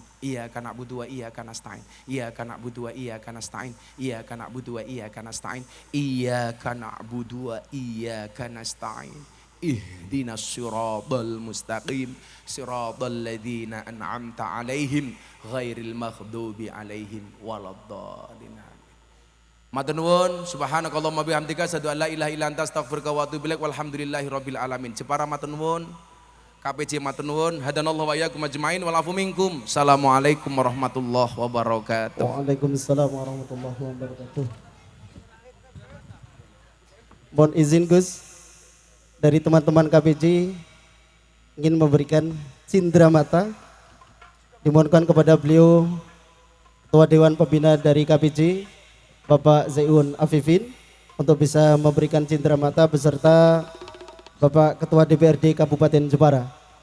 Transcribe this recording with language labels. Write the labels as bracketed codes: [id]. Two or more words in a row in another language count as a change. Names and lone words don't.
[ar] إياك نعبد وإياك نستعين. إياك نعبد وإياك نستعين. إياك نعبد وإياك نستعين. إياك نعبد وإياك نستعين. اهدنا الصراط المستقيم صراط الذين أنعمت عليهم غير المغضوب عليهم ولا الضالين. [jv] Matur nuwun, [ar] سبحانك اللهم وبحمدك أشهد أن لا إله إلا أنت أستغفرك وأتوب إليك والحمد لله رب العالمين. [jv] Jepara matur nuwun, KPJ matur nuwun, [ar] هدانا الله وإياكم أجمعين والعفو منكم. السلام عليكم ورحمة الله وبركاته. وعليكم السلام ورحمة الله وبركاته. [id] Mohon izin Gus, dari teman-teman KPJ ingin memberikan cindera mata. Dimohonkan kepada beliau Ketua Dewan Pembina dari KPJ Bapak Zaiun Afifin untuk bisa memberikan cindera mata beserta Bapak Ketua DPRD Kabupaten Jepara.